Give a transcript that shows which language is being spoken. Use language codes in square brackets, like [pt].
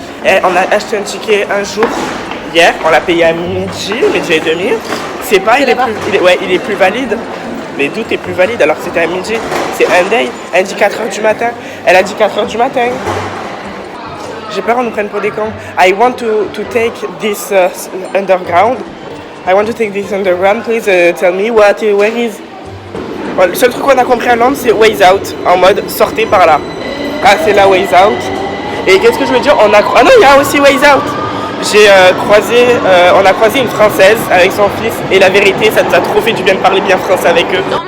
[fr] Et on a acheté un ticket un jour. Hier, on l'a payé à midi et demi. C'est pas, il est plus valide. Mais d'où est plus valide alors que c'était à midi. C'est un day. Elle dit 4h du matin. Elle a dit 4h du matin. J'ai peur qu'on nous prenne pour des cons. [en] I want to take this underground. I want to take this underground. Please tell me where is. [fr] Bon, le seul truc qu'on a compris à Londres, c'est ways out. En mode sortez par là. Ah, c'est la ways out. Et qu'est-ce que je veux dire? Ah non, il y a aussi ways out. On a croisé une Française avec son fils et la vérité, ça nous a trop fait du bien de parler bien français avec eux.